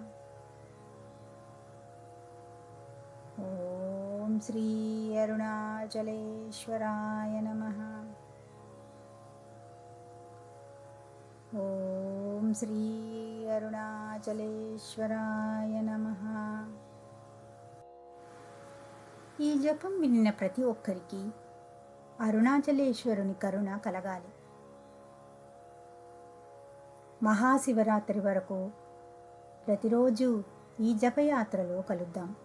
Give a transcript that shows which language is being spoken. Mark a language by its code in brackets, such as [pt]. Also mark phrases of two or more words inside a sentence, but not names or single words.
[sa] ॐ श्री अरुणाचलेश्वराय नमः। ॐ श्री अरुणाचलेश्वराय नमः। [te] ఈ జపం విన్న ప్రతి ఒక్కరికి అరుణాచలేశ్వరుని కరుణ కలగాలి. మహాశివరాత్రి వరకు ప్రతిరోజు ఈ జపయాత్రలో కలుద్దాం.